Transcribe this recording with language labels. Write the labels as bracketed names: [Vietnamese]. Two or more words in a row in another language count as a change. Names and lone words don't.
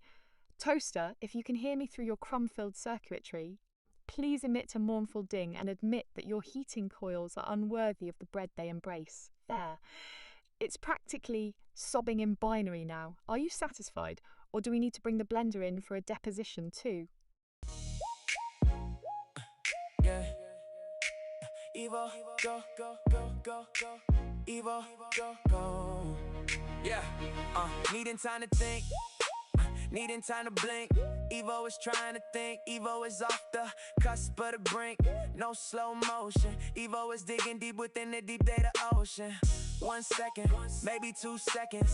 [English] Toaster, if you can hear me through your crumb-filled circuitry, please emit a mournful ding and admit that your heating coils are unworthy of the bread they embrace. There. It's practically sobbing in binary now. Are you satisfied? Or do we need to bring the blender in for a deposition too? Yeah. Evo, go, go, go, go, go. Evo, go, go. Yeah. Needing time to think. Needing time to blink. Evo is trying to think. Evo is off the cusp of the brink. No slow motion. Evo is digging deep within the deep data ocean. 1 second, maybe 2 seconds.